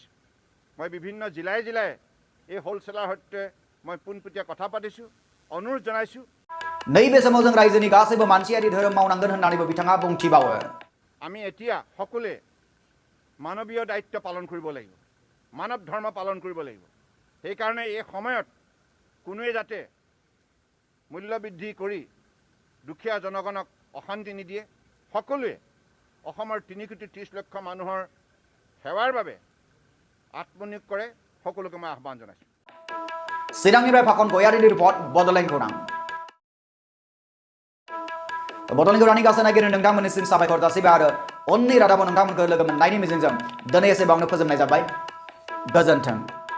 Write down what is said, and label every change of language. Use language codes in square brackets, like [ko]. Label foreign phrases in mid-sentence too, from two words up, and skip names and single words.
[as] মই বিভিন্ন জিলাই জিলাই এই হোলচেলাৰ সৈতে মই পোনপটীয়া কথা পাতিছোঁ, অনুৰোধ জনাইছোঁ। [brx] नैबे समाव जों रायजोनि गासैबो मानसियारि धोरोम मावनांगोन होननानैबो बिथाङा बुंथिबावो। [as] আমি এতিয়া সকলোৱে মানৱীয় দায়িত্ব পালন কৰিব লাগিব, মানৱ ধৰ্ম পালন কৰিব লাগিব। সেইকাৰণে এই সময়ত কোনোৱে যাতে মূল্য বৃদ্ধি কৰি দুখীয়া জনগণক অশান্তি নিদিয়ে, সকলোৱে অসমৰ 330 লক্ষ মানুহৰ সেৱাৰ বাবে আত্মনিয়োগ কৰে, সকলোকে মই আহ্বান জনাইছোঁ। [brx] চিৰাংনিफ्राय फाखन गयारिनि रिपर्ट बड'लेण्ड खौरां। बड'लेण्ड खौरांनि गासै नायगिरि नोंथांमोननिसिम साबायखर जासिबाय आरो उननि रादाबाव नोंथांमोनखौ लोगो मोननायनि मिजिंजों दिनै एसेबांनो फोजोबनाय जाबाय। गोजोन्थों।